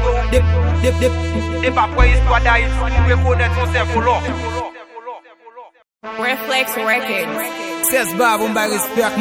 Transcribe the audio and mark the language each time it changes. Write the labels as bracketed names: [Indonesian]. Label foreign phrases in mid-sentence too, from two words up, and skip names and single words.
[Haitian Creole] De, de, de, de pa pou istwa d Ayiti, ou rekonèt son sèvo lò. Reflex Records. Sèz ba, bon bay respèk, man.